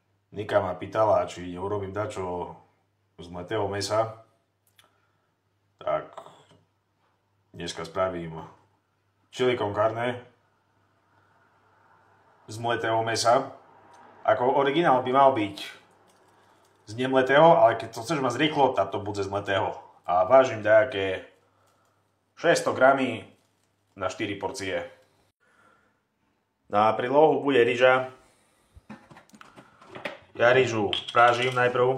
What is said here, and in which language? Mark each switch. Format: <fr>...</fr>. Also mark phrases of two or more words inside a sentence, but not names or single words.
<sk>Nika ma pýtala, či urobím dačo z mletého mesa, tak dneska spravím chili con carne z mletého mesa. Ako originál by mal byť z nemletého, ale keď to chceš mať rýchlo, tak to bude z mletého. A vážim nejaké 600 gramy na 4 porcie. Na prílohu bude ryža. Ja ryžu prážim najprv.</sk>